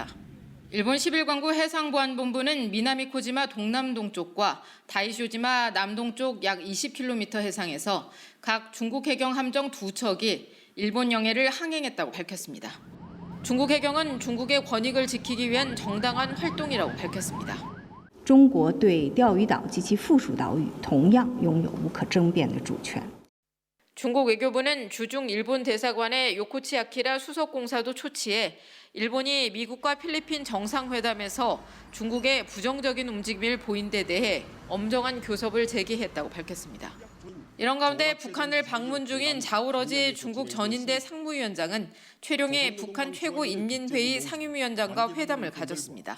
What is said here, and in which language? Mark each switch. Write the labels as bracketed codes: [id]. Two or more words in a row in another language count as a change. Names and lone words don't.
[ko] 일본 11광구 해상보안본부는 미나미코지마 동남동쪽과 다이쇼지마 남동쪽 약 20km 해상에서 각 중국 해경 함정 2척이 일본 영해를 항행했다고 밝혔습니다. 중국 해경은 중국의 권익을 지키기 위한 정당한 활동이라고 밝혔습니다. [zh] 中国对钓鱼岛及其附属岛屿同样拥有无可争辩的主权。 [ko] 중국 외교부는 주중 일본 대사관의 요코치 아키라 수석공사도 초치해 일본이 미국과 필리핀 정상회담에서 중국의 부정적인 움직임을 보인 데 대해 엄정한 교섭을 제기했다고 밝혔습니다. 이런 가운데 북한을 방문 중인 자오러지 중국 전인대 상무위원장은 최룡해 북한 최고인민회의 상임위원장과 회담을 가졌습니다.